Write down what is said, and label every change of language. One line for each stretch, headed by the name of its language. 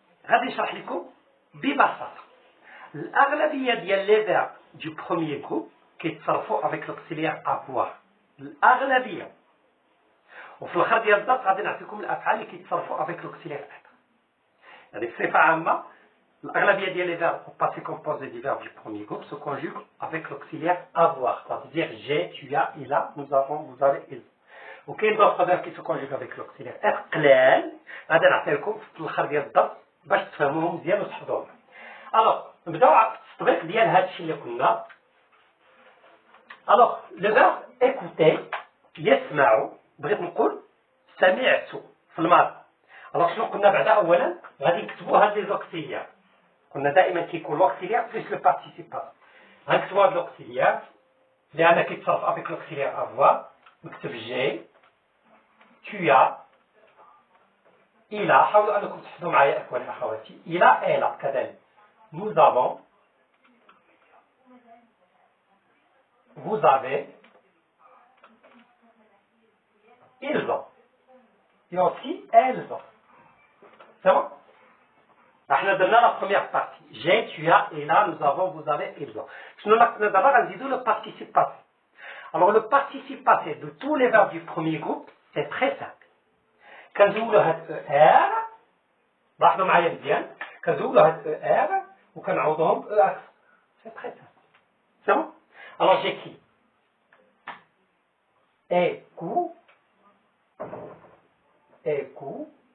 Arabic: غادي نشرح لكم ببساطة. الأغلبية ديال لي فيرب
French: du premier groupe
Arabic: كيتصرفوا
French: avec l'auxiliaire avoir.
Arabic: الأغلبية. وفي الاخر ديال الدرس غادي نعطيكم الافعال اللي كيتصرفوا افيك لوكسيليير être. يعني بصفه عامه الاغلبيه ديال
French: لي فيرب au passé composé des verbes du premier groupe se conjuguent avec l'auxiliaire avoir. c'est-à-dire j'ai, tu as, il a, nous avons, vous avez, ils.
Arabic: وكاين
French: d'autres verbes qui se conjuguent avec l'auxiliaire être
Arabic: قلال غادي نعطي لكم في الاخر ديال الدرس باش تفهموهم مزيان وتحفظوهم. الوغ نبداو على التطبيق ديال هذا الشيء اللي قلنا. الوغ لو فيرب écouter يسمع، بغيت نقول سمعت في الماضي. alors شنو قلنا بعدا؟ اولا غادي نكتبوا هاد لي زوكسيليير. قلنا دائما كيكون لوكسيليير بليس لو بارتيسيب. غنكتبوا هاد لوكسيليير لان كيتصرف افيك لوكسيليير افوار. نكتب
French: جي، tu as، il a.
Arabic: حاولوا انكم تحفظوا معايا اخواني اخواتي.
French: il a، elle a
Arabic: كذلك.
French: nous avons، vous avez، ils ont. et aussi elles ont. c'est bon.
Arabic: احنا درنا لا
French: première partie. j'ai, tu as, il a, nous avons, vous avez, ils ont.
Arabic: شنو ناقصنا دابا؟ غنزيدو
French: le participe passé. alors le participe passé de tous les verbes du premier groupe c'est très simple.
Arabic: كنزولو هاد er، لاحظوا معايا مزيان، كنزولو هاد er وكنعوضوهم ب اكس.
French: c'est très simple. c'est bon. alors j'écris écoute.